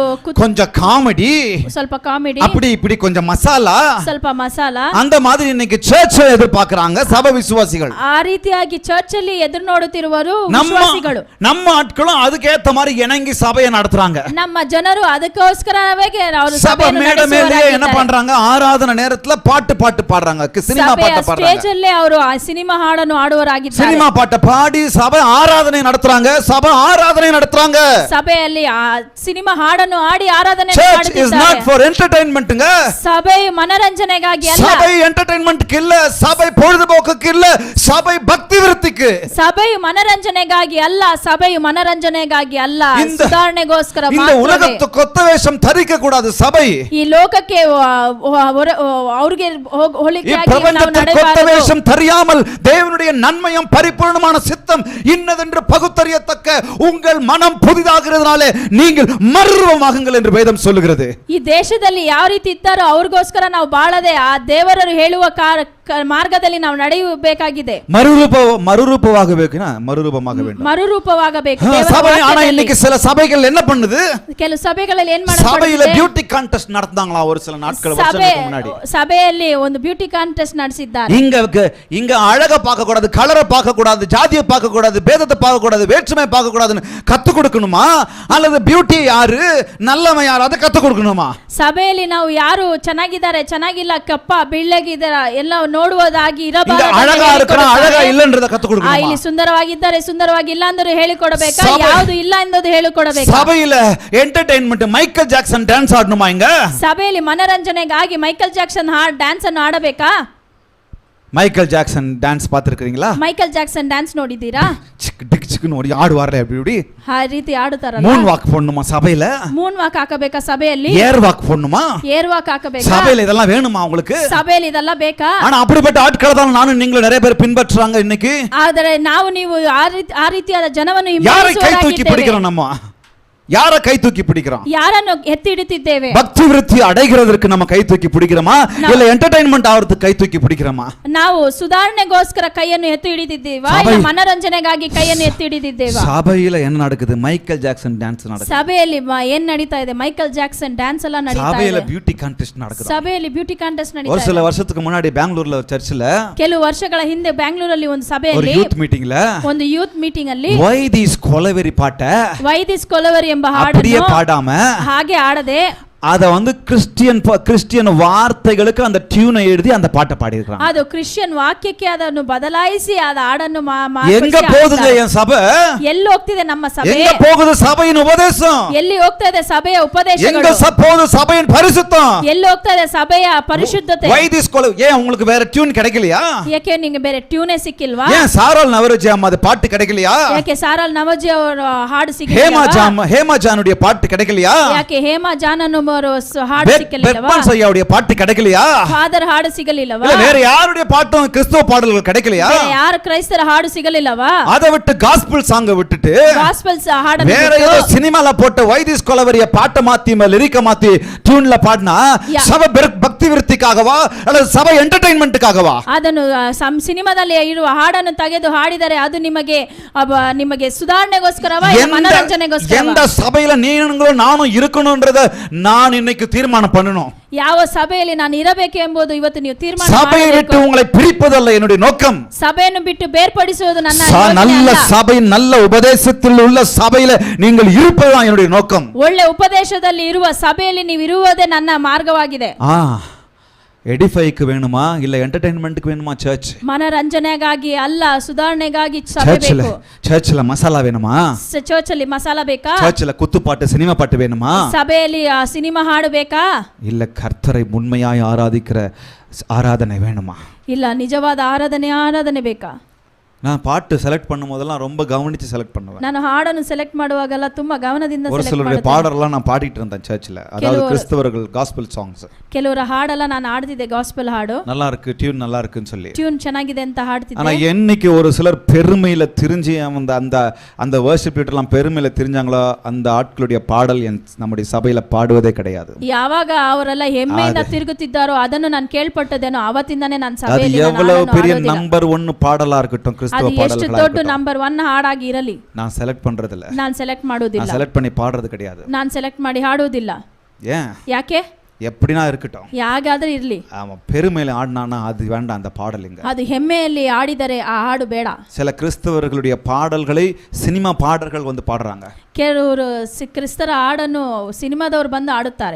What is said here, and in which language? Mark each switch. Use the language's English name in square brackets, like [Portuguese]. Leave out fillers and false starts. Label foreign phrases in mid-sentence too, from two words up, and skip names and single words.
[Tamil] கொஞ்சம் காமெடி, [Kannada] ಸ್ವಲ್ಪ ಕಾಮಿಡಿ, [Tamil] அப்படி இப்படி கொஞ்சம் மசாலா, [Kannada] ಸ್ವಲ್ಪ ಮಸಾಲ, [Tamil] அந்த மாதிரி இன்னைக்கு சர்ச்சை எதிர்பார்க்கறாங்க சபை விசுவாசிகள். [Kannada] ಆ ರೀತಿಯಾಗಿ ಚರ್ಚ್ ಅಲ್ಲಿ ಎದುರು ನೋಡುತ್ತಿರುವರು [Tamil] நம்ம [Kannada] ವಿಶ್ವಾಸಿಗಳು. [Tamil] ஆட்களும் அதுக்கு ஏத்த மாதிரி இணங்கி சபையை நடத்துறாங்க. [Kannada] ನಮ್ಮ ಜನರು ಅದಕ್ಕೋಸ್ಕರವೇ ಅವರು [Tamil] சபை [Kannada] ಸಭೆಯನ್ನು [Tamil] மேடை மேலேயே என்ன [Kannada] ನಡೆಸುವವರಾಗಿದ್ದಾರೆ. [Tamil] பண்றாங்க? ஆராதனை நேரத்துல பாட்டு பாடுறாங்க, சினிமா [Kannada] ಸಭೆಯ [Tamil] பாட்டு பாடுறாங்க. [Kannada] ಸ್ಟೇಜ್ ಅಲ್ಲೇ ಅವರು ಆ ಸಿನಿಮಾ ಹಾಡನ್ನು ಆಡುವರಾಗಿದ್ದಾರೆ. [Tamil] சினிமா பாட்டை பாடி சபை ஆராதனை நடத்துறாங்க. [Kannada] ಸಭೆಯಲ್ಲಿ ಆ ಸಿನಿಮಾ ಹಾಡನ್ನು ಆಡಿ ಆರಾಧನೆ [English] Church is not [Kannada] ಮಾಡುತ್ತಿದ್ದಾರೆ. [English] for entertainmentங்க. [Kannada] ಸಭೆಯು ಮನರಂಜನೆಗಾಗಿ ಅಲ್ಲ. [Tamil] சபை என்டர்டெயின்மென்ட்க்கு இல்ல, சபை பொழுதுபோக்குக்கு இல்ல, சபை பக்தி விருத்திக்கு. [Kannada] ಸಭೆಯು ಮನರಂಜನೆಗಾಗಿ ಅಲ್ಲ, ಸಭೆಯು ಮನರಂಜನೆಗಾಗಿ ಅಲ್ಲ, [Tamil] இந்த [Kannada] ಸುಧಾರಣೆಗೋಸ್ಕರ [Tamil] இந்த [Kannada] ಮಾತ್ರವೇ. [Tamil] உலகத்து கொத்த வேஷம் தரிக்க கூடாது சபை. [Kannada] ಈ ಲೋಕಕ್ಕೆ ಅವ್ರಿಗೆ ಹೋಲಿಕೆಯಾಗಿ ನಾವು [Tamil] பிரபஞ்சத்தில் கொத்த [Kannada] ನಡೆಯಬಾರದು. [Tamil] வேஷம் தெரியாமல் தேவனுடைய நன்மையும் பரிபூர்ணமான சித்தம் இன்னதென்று பகுத்தறியத்தக்க உங்கள் மனம் புதிதாகிறதுனாலே நீங்கள் மறுரூபமாகுங்கள் என்று வேதம் சொல்லுகிறது. [Kannada] ಈ ದೇಶದಲ್ಲಿ ಯಾವ ರೀತಿ ಇದ್ದಾರೋ ಅವ್ರಿಗೋಸ್ಕರ ನಾವು ಬಾಳದೆ ಆ ದೇವರರು ಹೇಳುವ ಮಾರ್ಗದಲ್ಲಿ ನಾವು ನಡೆಯಬೇಕಾಗಿದೆ. ಮರುರೂಪವಾಗಬೇಕು. [Tamil] சபை ஆனா இன்னைக்கு சில சபைகள் என்ன பண்ணுது? [Kannada] ಕೆಲವು ಸಭೆಗಳಲ್ಲಿ ಏನ್ [Tamil] சபையில [Kannada] ಮಾಡ್ತಾರೆ? [English] beauty contest [Tamil] நடத்துறாங்களா ஒரு சில நாட்கள், வருஷங்களுக்கு முன்னாடி. [Kannada] ಸಭೆಯಲ್ಲಿ ಒಂದು [English] beauty contest [Kannada] ನಡೆಸಿದ್ದಾರೆ. [Tamil] இங்க அழக பார்க்க கூடாது, கலரை பார்க்க கூடாது, ஜாதியை பார்க்க கூடாது, பேதத்தை பார்க்க கூடாது, வேற்றுமை பார்க்க கூடாதுன்னு கத்து கொடுக்கணுமா? அல்லது பியூட்டி யாரு, நல்லவன் யாரு, அதை கத்து கொடுக்கணுமா? [Kannada] ಸಭೆಯಲ್ಲಿ ನಾವು ಯಾರು ಚೆನ್ನಾಗಿದ್ದಾರೆ, ಚೆನ್ನಾಗಿಲ್ಲ, ಕಪ್ಪ ಬೆಳ್ಳಗಿದ್ದಾರೆ ಎಲ್ಲ ನೋಡುವುದಾಗಿ [Tamil] இங்க [Kannada] ಇರಬಾರದು [Tamil] அழகா இருக்கிறான் அழகா இல்லன்றத கத்து [Kannada] ಇಲ್ಲಿ [Tamil] கொடுக்கணும். [Kannada] ಸುಂದರವಾಗಿದ್ದಾರೆ ಸುಂದರವಾಗಿ ಇಲ್ಲ ಅಂದ್ರೆ ಹೇಳಿಕೊಡಬೇಕಾ, ಸಭೆ- ಯಾವುದು ಇಲ್ಲ ಎಂಬುದು ಹೇಳಿಕೊಡಬೇಕಾ? [Tamil] சபையில என்டர்டெயின்மெண்ட் மைக்கேல் ஜாக்சன் டான்ஸ் ஆடணுமா இங்க? [Kannada] ಸಭೆಯಲ್ಲಿ ಮನರಂಜನೆಗಾಗಿ ಮೈಕಲ್ ಜಾಕ್ಸನ್ ಡ್ಯಾನ್ಸ್ ಅನ್ನು ಆಡಬೇಕಾ? [Tamil] மைக்கேல் ஜாக்சன் டான்ஸ் பார்த்திருக்கீங்களா? [Kannada] ಮೈಕಲ್ ಜಾಕ್ಸನ್ ಡ್ಯಾನ್ಸ್ ನೋಡಿದ್ದೀರಾ? [Tamil] சிக் டிக் சிக்னு ஓடி ஆடுவார்ல அப்படி இப்படி. [Kannada] ಆ ರೀತಿ ಆಡುತ್ತಾರಲ್ಲ. [English] moon walk [Tamil] போடணுமா சபையில? [English] moon walk [Kannada] ಹಾಕಬೇಕಾ ಸಭೆಯಲ್ಲಿ? [English] air walk [Tamil] போடணுமா? [English] air walk [Kannada] ಹಾಕಬೇಕಾ? [Tamil] சபையில இதெல்லாம் வேணுமா உங்களுக்கு? [Kannada] ಸಭೆಯಲ್ಲಿ ಇದೆಲ್ಲ ಬೇಕಾ? [Tamil] ஆனா அப்படிப்பட்ட ஆட்களை தான் நானும் நீங்களும் நிறைய பேர் பின்பற்றுறாங்க இன்னைக்கு. [Kannada] ಆದರೆ ನಾವು ನೀವು ಆ ರೀತಿಯಾದ ಜನವನ್ನು [Tamil] யாரை கை தூக்கி [Kannada] ಹಿಂಬಾಲಿಸುವವರಾಗಿದ್ದೇವೆ. [Tamil] பிடிக்கிறோம் நம்ம? யார கை தூக்கி பிடிக்கிறோம்? [Kannada] ಯಾರನ್ನು ಎತ್ತಿ ಹಿಡಿತಿದ್ದೇವೆ? [Tamil] பக்தி விருத்தி அடைகிறதற்கு நம்ம கை தூக்கி பிடிக்கிறோமா இல்ல என்டர்டெயின்மெண்ட் ஆவறதுக்கு கை தூக்கி பிடிக்கிறோமா? [Kannada] ನಾವು ಸುಧಾರಣೆಗೋಸ್ಕರ ಕೈಯನ್ನು ಎತ್ತಿ ಹಿಡಿದಿದ್ದೇವಾ ಇಲ್ಲ ಮನರಂಜನೆಗಾಗಿ ಕೈಯನ್ನು ಎತ್ತಿ ಹಿಡಿದಿದ್ದೇವಾ? [Tamil] சபையில என்ன நடக்குது? மைக்கேல் ஜாக்சன் டான்ஸ் நடக்குது. [Kannada] ಸಭೆಯಲ್ಲಿ ಏನ್ ನಡೀತಾ ಇದೆ? ಮೈಕಲ್ ಜಾಕ್ಸನ್ ಡ್ಯಾನ್ಸ್ ಎಲ್ಲ ನಡೀತಾ [Tamil] சபையில [Kannada] ಇದೆ. [English] beauty contest [Tamil] நடக்குது. [Kannada] ಸಭೆಯಲ್ಲಿ [English] beauty contest [Tamil] ஒரு [Kannada] ನಡೀತಾ [Tamil] சில [Kannada] ಇದೆ. [Tamil] வருஷத்துக்கு முன்னாடி பெங்களூர்ல சர்ச்சில் [Kannada] ಕೆಲವು ವರ್ಷಗಳ ಹಿಂದೆ ಬ್ಯಾಂಗ್ಳೂರಲ್ಲಿ ಒಂದು [Tamil] ஒரு [Kannada] ಸಭೆಯಲ್ಲಿ [English] youth meeting [Kannada] ಒಂದು [English] youth meeting [Kannada] ಅಲ್ಲಿ [Tamil] why these கொலவெறி பாட்ட [Kannada] ವೈದಿಸ್ ಕೊಲವರಿ ಎಂಬ [Tamil] அப்படியே [Kannada] ಹಾಡನ್ನು [Tamil] பாடாம [Kannada] ಹಾಗೆ ಆಡದೆ [Tamil] அத வந்து கிறிஸ்டியன் வார்த்தைகளுக்கு அந்த டியூனை எழுதி அந்த பாட்டை பாடி இருக்காங்க. [Kannada] ಅದು ಕ್ರಿಶ್ಚಿಯನ್ ವಾಕ್ಯಕ್ಕೆ ಅದನ್ನು ಬದಲಾಯಿಸಿ ಅದ ಹಾಡನ್ನು [Tamil] எங்க போகுதுங்க என் சபை? [Kannada] ಎಲ್ಲಿ ಹೋಗ್ತಿದೆ ನಮ್ಮ ಸಭೆ? [Tamil] எங்க போகுது சபையின் உபதேசம்? [Kannada] ಎಲ್ಲಿ ಹೋಗ್ತಾ ಇದೆ ಸಭೆಯ [Tamil] எங்க [Kannada] ಉಪದೇಶಗಳು? [Tamil] போகுது சபையின் பரிசுத்தம்? [Kannada] ಎಲ್ಲಿ ಹೋಗ್ತಾ ಇದೆ ಸಭೆಯ ಪರಿಶುದ್ಧತೆ? [English] why these [Tamil] ஏன் உங்களுக்கு வேற டியூன் கிடைக்கலையா? [Kannada] ಯಾಕೆ ನಿಮಗೆ ಬೇರೆ ಟ್ಯೂನೇ ಸಿಕ್ಕಿಲ್ವಾ? [Tamil] ஏன் சாரால் நவரோஜி அம்மா அது பாட்டு கிடைக்கலையா? [Kannada] ಯಾಕೆ ಸಾರಾಲ್ ನವಜಿ ಅವರ ಹಾಡು [Tamil] ஹேமா ஜானுடைய பாட்டு கிடைக்கலையா? [Kannada] ಯಾಕೆ ಹೇಮಾ ಜಾನನ್ ಅವರು ಹಾಡು ಸಿಕ್ಕಲಿಲ್ಲವಾ? [Tamil] பெத்மான் ஐயாவுடைய பாட்டு கிடைக்கலையா? [Kannada] ಫಾದರ್ ಹಾಡು ಸಿಗಲಿಲ್ಲವಾ? [Tamil] இல்ல வேற யாருடைய பாட்டும் கிறிஸ்தவ பாடல்கள் கிடைக்கலையா? [Kannada] ಬೇರೆ ಯಾರ ಕ್ರೈಸ್ತರ ಹಾಡು ಸಿಗಲಿಲ್ಲವಾ? [Tamil] அதை விட்டு [English] gospel song [Tamil] விட்டுட்டு [Kannada] ಗಾಸ್ಪಲ್ಸ್ ಹಾಡನ್ನು [Tamil] வேற ஏதோ சினிமால போட்டு வைதிஸ் கொலவரிய பாட்டை மாத்தி லிரிக்க மாத்தி டியூன்ல பாடினா சபை பக்தி விருத்திக்காகவா அல்லது சபை என்டர்டெயின்மெண்ட்காகவா? [Kannada] ಅದನ್ನು ಸಿನಿಮಾದಲ್ಲಿ ಇರುವ ಹಾಡನ್ನು ತೆಗೆದು ಹಾಡಿದರೆ ಅದು ನಿಮಗೆ ಸುಧಾರಣೆಗೋಸ್ಕರವಾ ಇಲ್ಲ ಮನರಂಜನೆಗೋಸ್ಕರವಾ? [Tamil] எந்த சபையில நீங்களும் நானும் இருக்கணும்ன்றத நான் இன்னைக்கு தீர்மானம் பண்ணணும். [Kannada] ಯಾವ ಸಭೆಯಲ್ಲಿ ನಾನು ಇರಬೇಕು ಎಂಬುದು ಇವತ್ತು ನೀವು ತೀರ್ಮಾನ [Tamil] சபையை விட்டு [Kannada] ಮಾಡಬೇಕು. [Tamil] உங்களை பிரிப்பதல்ல என்னுடைய நோக்கம். [Kannada] ಸಭೆಯನ್ನು ಬಿಟ್ಟು ಬೇರ್ಪಡಿಸುವುದು ನನ್ನ [Tamil] நல்ல [Kannada] ಯೋಚನೆ ಅಲ್ಲ. [Tamil] சபை நல்ல உபதேசத்தில் உள்ள சபையில நீங்கள் இருப்பதுதான் என்னுடைய நோக்கம். [Kannada] ಒಳ್ಳೆ ಉಪದೇಶದಲ್ಲಿ ಇರುವ ಸಭೆಯಲ್ಲಿ ನೀವು ಇರುವುದೇ ನನ್ನ ಮಾರ್ಗವಾಗಿದೆ. [Tamil] எடிஃபைக்கு வேணுமா இல்ல என்டர்டெயின்மெண்ட்க்கு வேணுமா சர்ச்? [Kannada] ಮನರಂಜನೆಗಾಗಿ ಅಲ್ಲ, ಸುಧಾರಣೆಗಾಗಿ ಸಭೆ ಬೇಕು. [Tamil] சர்ச்ல மசாலா வேணுமா? [Kannada] ಚರ್ಚ್ ಅಲ್ಲಿ ಮಸಾಲ ಬೇಕಾ? [Tamil] சர்ச்ல குத்துப்பாட்டு சினிமா பாட்டு வேணுமா? [Kannada] ಸಭೆಯಲ್ಲಿ ಸಿನಿಮಾ ಹಾಡು ಬೇಕಾ? [Tamil] இல்ல கர்த்தரை உண்மையாய் ஆராதிக்கிற ஆராதனை வேணுமா? [Kannada] ಇಲ್ಲ ನಿಜವಾದ ಆರಾಧನೆ ಬೇಕಾ? [Tamil] நான் பாட்டு செலக்ட் பண்ணும் போதெல்லாம் ரொம்ப கவனிச்சு செலக்ட் பண்ணுவேன். [Kannada] ನಾನು ಹಾಡನ್ನು ಸೆಲೆಕ್ಟ್ ಮಾಡುವಾಗೆಲ್ಲ ತುಂಬಾ ಗಮನದಿಂದ [Tamil] ஒரு [Kannada] ಸೆಲೆಕ್ಟ್ [Tamil] சிலருடைய [Kannada] ಮಾಡುತ್ತೇನೆ. [Tamil] பாடலாம் நான் பாடிட்டு இருந்தேன் சர்ச்ல. அதாவது கிறிஸ்தவர்கள் [English] gospel songs. [Kannada] ಕೆಲವರ ಹಾಡೆಲ್ಲ ನಾನು ಹಾಡ್ತಿದ್ದೆ, ಗಾಸ್ಪಲ್ ಹಾಡು. [Tamil] நல்லா இருக்கு, டியூன் நல்லா இருக்குன்னு சொல்லி. [Kannada] ಟ್ಯೂನ್ ಚೆನ್ನಾಗಿದೆ ಅಂತ [Tamil] ஆனா [Kannada] ಹಾಡ್ತಿದ್ದೆ. [Tamil] என்னைக்கு ஒரு சிலர் பெருமையில திரிஞ்சு அந்த [English] worship leader [Tamil] பெருமையில திரிஞ்சாங்களோ அந்த ஆட்களுடைய பாடல் நம்முடைய சபையில பாடுவதே கிடையாது. [Kannada] ಯಾವಾಗ ಅವರೆಲ್ಲ ಹೆಮ್ಮೆಯಿಂದ ತಿರುಗುತ್ತಿದ್ದಾರೋ ಅದನ್ನು ನಾನು ಕೇಳ್ಪಟ್ಟದೇನೋ ಅವತ್ತಿಂದಾನೇ ನಾನು [Tamil] அது [Kannada] ಸಭೆಯಲ್ಲಿ ನಾನು [Tamil] எவ்வளவு [Kannada] ಹಾಡನ್ನು [Tamil] பெரிய [Kannada] ಹಾಡೋದಿಲ್ಲ. [Tamil] நம்பர் 1 பாடலா இருக்கட்டும், [Kannada] ಅದು [Tamil] கிறிஸ்தவ [Kannada] ಎಷ್ಟು [Tamil] பாடல்களா [Kannada] ದೊಡ್ಡ [Tamil] இருக்கட்டும், [Kannada] ನಂಬರ್ 1 ಹಾಡಾಗಿ ಇರಲಿ, [Tamil] நான் செலக்ட் பண்றது இல்ல. [Kannada] ನಾನು ಸೆಲೆಕ್ಟ್ [Tamil] நான் [Kannada] ಮಾಡೋದಿಲ್ಲ. [Tamil] செலக்ட் பண்ணி பாடுறது கிடையாது. [Kannada] ನಾನು ಸೆಲೆಕ್ಟ್ ಮಾಡಿ ಹಾಡೋದಿಲ್ಲ. [Tamil] ஏன்? [Kannada] ಯಾಕೆ? [Tamil] எப்படினா இருக்கட்டும். [Kannada] ಯಾಗಾದ್ರೂ ಇರ್ಲಿ. [Tamil] ஆமா, பெருமையில ஆடினானா அது வேண்டாம் அந்த பாடலுங்க. [Kannada] ಅದು ಹೆಮ್ಮೆಯಲ್ಲಿ ಆಡಿದರೆ ಆ ಹಾಡು ಬೇಡ. [Tamil] சில கிறிஸ்தவர்களுடைய பாடல்களை சினிமா பாடல்கள் வந்து பாடுறாங்க. [Kannada] ಕೆಲವರು ಕ್ರಿಸ್ತರ ಹಾಡನ್ನು ಸಿನಿಮಾದವರು ಬಂದು ಆಡುತ್ತಾರೆ.